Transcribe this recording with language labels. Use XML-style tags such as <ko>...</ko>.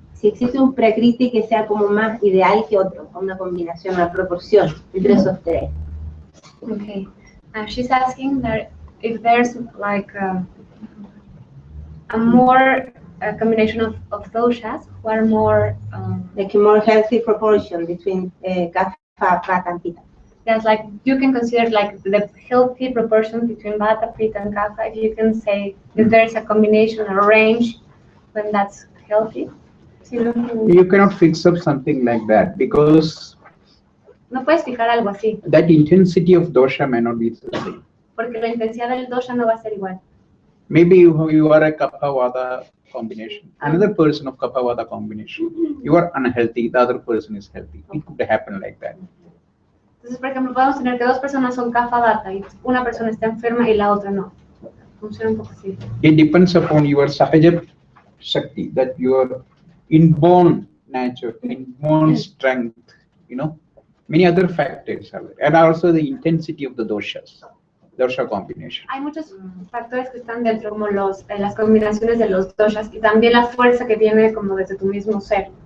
<es>Si existe un prakriti que sea como más ideal que otro, una combinación, una proporción entre esos tres.</es> <en>Okay. She's asking that if there's like a more combination of doshas who are more Like a more healthy proportion between kapha, vata, and pita. that's like you can consider like the healthy proportion between vata, pitta, and kapha. If you can say if there's a combination or range, then that's healthy. You cannot fix up something like that because</en> <es>No puedes fijar algo así,</es> <en>that intensity of dosha may not be the same.</en> <es>porque la intensidad del dosha no va a ser igual.</es> <en>Maybe you are a kapha vata combination, another person of kapha vata combination. You are unhealthy, the other person is healthy. It could happen like that.</en> <es>Entonces, por ejemplo, podemos tener que dos personas son kapha vata y una persona está enferma y la otra no. Funciona un poco así.</es> <en>It depends upon your sahaja shakti, that your inborn nature, inborn strength, you know, many other factors are there. And also the intensity of the doshas, dosha combination.</en> <es>Hay muchos factores que están dentro, como las combinaciones de los doshas y también la fuerza que viene como desde tu mismo ser.</es>